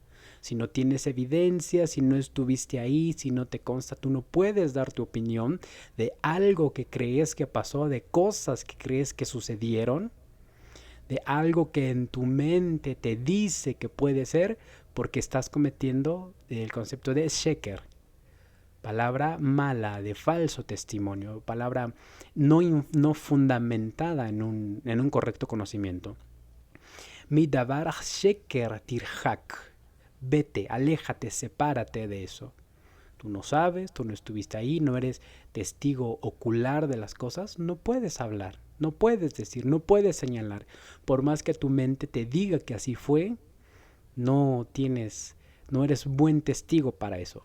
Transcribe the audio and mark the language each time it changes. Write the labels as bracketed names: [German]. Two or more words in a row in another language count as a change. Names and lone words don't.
[Spanish] Si no tienes evidencia, si no estuviste ahí, si no te consta, tú no puedes dar tu opinión de algo que crees que pasó, de cosas que crees que sucedieron, de algo que en tu mente te dice que puede ser, porque estás cometiendo el concepto de sheker, palabra mala, de falso testimonio, palabra no fundamentada en un correcto conocimiento. [Hebrew] מדבר שקר תרחק. [Spanish] Vete, aléjate, sepárate de eso. Tú no sabes, tú no estuviste ahí, no eres testigo ocular de las cosas, no puedes hablar. No puedes decir, no puedes señalar. Por más que tu mente te diga que así fue, no tienes, no eres buen testigo para eso.